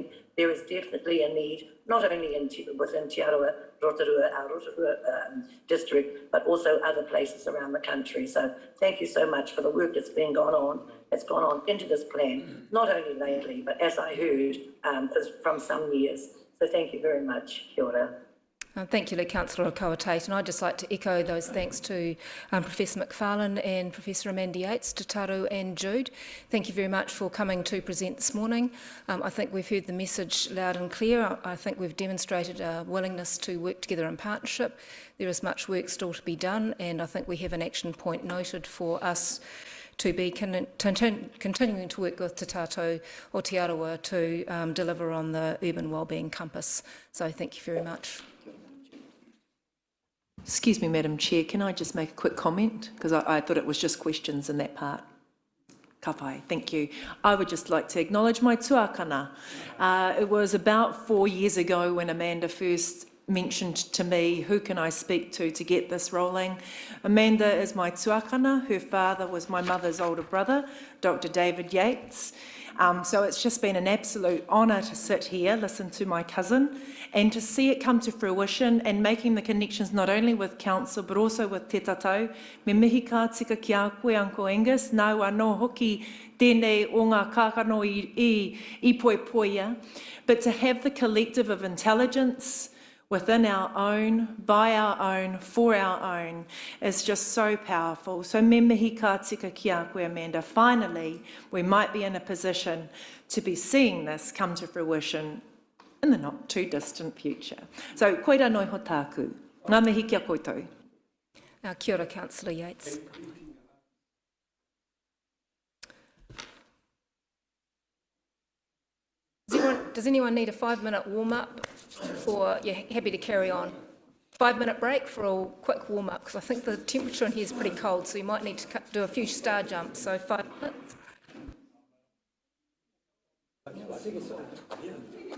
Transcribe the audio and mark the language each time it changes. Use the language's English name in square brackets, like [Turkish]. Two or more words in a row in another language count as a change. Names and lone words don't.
[English] There is definitely a need, not only within Te Aroha, Rotorua, our Rotorua district, but also other places around the country. So thank you so much for the work that's gone on into this plan, not only lately, but as I heard from some years. So thank you very much. [Māori] Kia ora. [English] Thank you, Councillor Okawa-Tate, and I'd just like to echo those thanks to Professor McFarlane and Professor Amanda Yates, Tataru and Jude. Thank you very much for coming to present this morning. I think we've heard the message loud and clear. I think we've demonstrated a willingness to work together in partnership. There is much work still to be done, and I think we have an action point noted for us to be continuing to work with Te Tātou o Te Arawa to deliver on the urban wellbeing compass. So thank you very much. Excuse me, Madam Chair, can I just make a quick comment? Because I thought it was just questions in that part. [Māori] Ka pai, [English] thank you. I would just like to acknowledge my tuakana. It was about 4 years ago when Amanda first mentioned to me, who can I speak to get this rolling? Amanda is my tuakana. Her father was my mother's older brother, Dr. David Yates. So it's just been an absolute honour to sit here, listen to my cousin, and to see it come to fruition and making the connections not only with Council but also with Te Tatau. [Māori] Me mihi ka tika ki a koe, Uncle Angus, nau anō hoki tēnei o ngā kākano i poia. [English] But to have the collective of intelligence within our own, by our own, for our own, is just so powerful. [Māori] So me mihi ka tika ki a koe, Amanda. [English] Finally, we might be in a position to be seeing this come to fruition in the not too distant future. So, [Māori] koira noi ho tāku. Ngā mihi kia koutou. Kia ora, [English] Councillor Yates. Does anyone need a 5-minute warm-up, or you're happy to carry on? 5-minute break for a quick warm-up, because I think the temperature in here is pretty cold, so you might need to do a few star jumps, so 5 minutes.